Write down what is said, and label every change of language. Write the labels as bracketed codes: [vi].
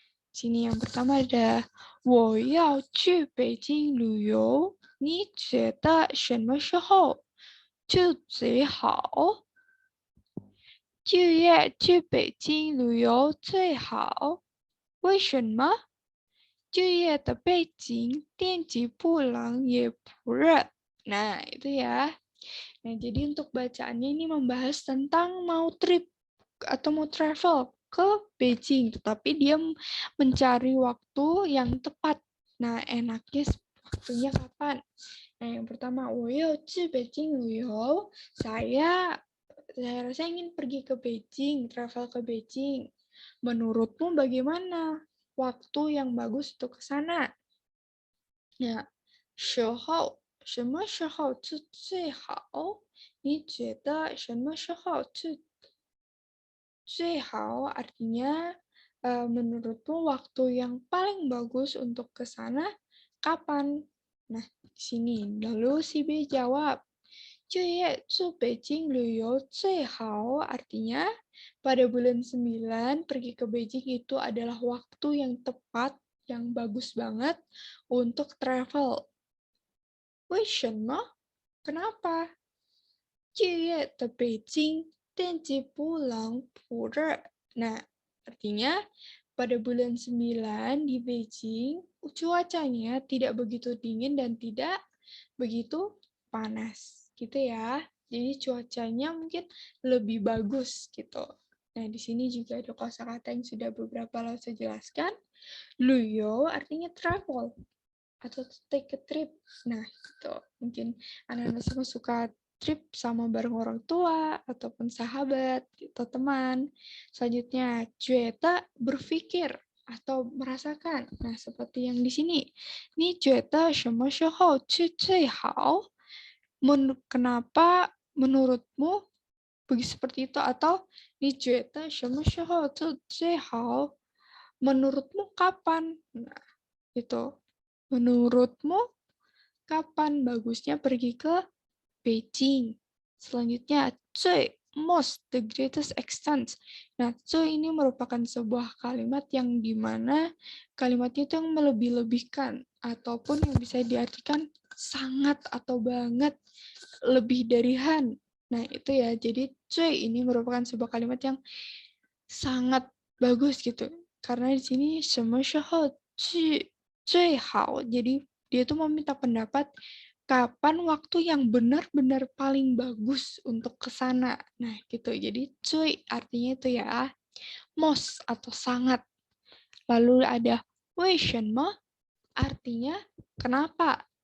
[id] Di sini yang pertama ada [zh] 我要去北京旅游，你觉得什么时候去最好？ 9月去北京旅游最好，为什么？9月的北京天气不冷也不热. [id] Nah, itu ya. Nah, jadi untuk bacaannya ini membahas tentang mau trip atau mau travel ke Beijing, tetapi dia mencari waktu yang tepat. Nah, enaknya waktunya kapan? Nah, yang pertama, [zh] 我要去北京旅游. [id] Saya rasa ingin pergi ke Beijing, travel ke Beijing. Menurutmu bagaimana waktu yang bagus untuk ke sana? [zh] Ya, 什么时候是最好？你觉得什么时候是最好 [id] artinya menurutmu waktu yang paling bagus untuk ke sana kapan? Nah, di sini. Lalu si B jawab, [zh] 9月去北京旅游最好 [id] artinya pada bulan 9 pergi ke Beijing itu adalah waktu yang tepat, yang bagus banget untuk travel. [zh] 为什么? [id] Kenapa? [zh] 9月的北京天气不冷不热. [id] Nah, artinya pada bulan 9 di Beijing cuacanya tidak begitu dingin dan tidak begitu panas, gitu ya. Jadi cuacanya mungkin lebih bagus gitu. Nah, di sini juga ada kosakata yang sudah beberapa lalu saya jelaskan. Luyo artinya travel atau [en] take a trip. [id] Nah, gitu. Mungkin anak-anak semua suka trip sama bareng orang tua ataupun sahabat atau teman. Selanjutnya, Jueta berpikir atau merasakan. Nah, seperti yang di sini. [zh] Ni Jueta 什么时候去最好? [id] Kenapa menurutmu begitu seperti itu? [zh] Atau ni Jueta 什么时候去最好? [id] Menurutmu kapan? Nah, itu. Menurutmu kapan bagusnya pergi ke Beijing? Selanjutnya, 最 [en] most, the greatest extent. [id] Nah, 最 ini merupakan sebuah kalimat yang dimana kalimatnya itu yang melebih-lebihkan ataupun yang bisa diartikan sangat atau banget, lebih dari han. Nah, itu ya. Jadi, 最 ini merupakan sebuah kalimat yang sangat bagus gitu. Karena di sini [zh] 什么时候去最好. [id] Jadi dia tuh meminta pendapat kapan waktu yang benar-benar paling bagus untuk ke sana. Nah, gitu. Jadi cuy artinya itu ya most atau sangat. Lalu ada 为什么 artinya kenapa.